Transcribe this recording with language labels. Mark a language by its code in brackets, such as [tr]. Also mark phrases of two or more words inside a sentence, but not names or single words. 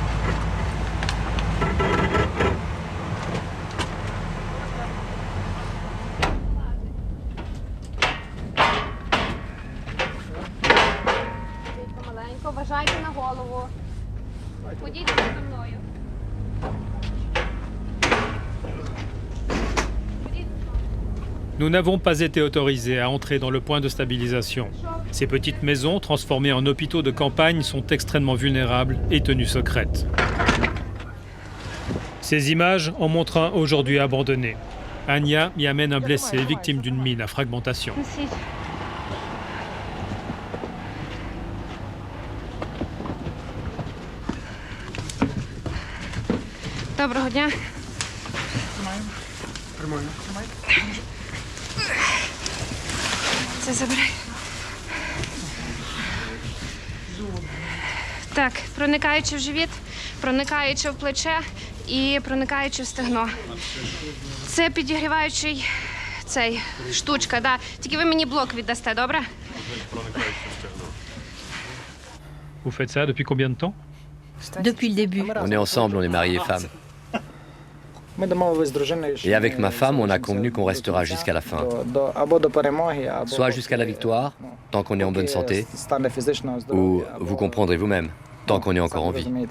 [uk] Помаленько, вважайте на голову. Ходіть за мною. [fr] Nous n'avons pas été autorisés à entrer dans le point de stabilisation. Ces petites maisons, transformées en hôpitaux de campagne, sont extrêmement vulnérables et tenues secrètes. Ces images en montrent un aujourd'hui abandonné. Anya y amène un blessé victime d'une mine à fragmentation. [uk] Доброго дня. Це забирай. Так, проникаючи в живіт, проникаючи в плече і проникаючи в стегно. Це підігріваючий цей штучка, да. Тільки ви мені блок віддасте, добре? [fr] Vous faites ça depuis combien de temps? Depuis le début. On est ensemble, on est mariés et femmes. Et avec ma femme, on a convenu qu'on restera jusqu'à la fin. Soit jusqu'à la victoire, tant qu'on est en bonne santé, ou, vous comprendrez vous-même, tant qu'on est encore en vie.